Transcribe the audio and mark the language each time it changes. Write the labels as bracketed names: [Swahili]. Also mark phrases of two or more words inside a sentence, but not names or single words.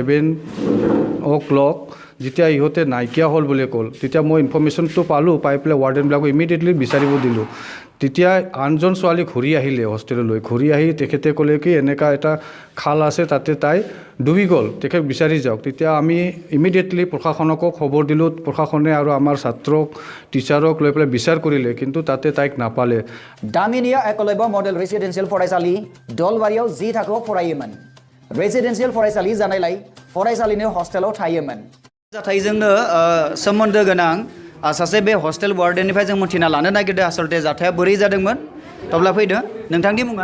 [Assamese] 7 যেতিয়া ইহঁতে নাইকিয়া হ'ল বুলি ক'ল তেতিয়া মই ইনফৰমেশ্যনটো পালোঁ পাই পেলাই ৱাৰ্ডেনবিলাকক ইমিডিয়েটলি বিচাৰিব দিলোঁ তেতিয়া আনজন ছোৱালী ঘূৰি আহিলে হোষ্টেললৈ ঘূৰি আহি তেখেতে ক'লে কি এনেকুৱা এটা খাল আছে তাতে তাই ডুবি গ'ল তেখেত বিচাৰি যাওক তেতিয়া আমি ইমিডিয়েটলি প্ৰশাসনকো খবৰ দিলোঁ প্ৰশাসনে আৰু আমাৰ ছাত্ৰক টিচাৰক লৈ পেলাই বিচাৰ কৰিলে কিন্তু তাতে তাইক নাপালে [Bodo] दामिनीया एकलव्य मडेल रेसिडेन्सियेल फरायसालि दलबारियाव 10 थाखोआव फरायोमोन रेसिडेन्सियेल फरायसालि जानायलाय फरायसालिनि हस्टेलाव थायोमोन जाथायजोंनो सोमोन्दो गोनां सासे बे हस्टेल वार्डेननिफ्राय जों मोनथिना लानो नागिरदों आसलते जाथाया बोरै जादोंमोन अब्ला फैदो नोंथांनि मुङा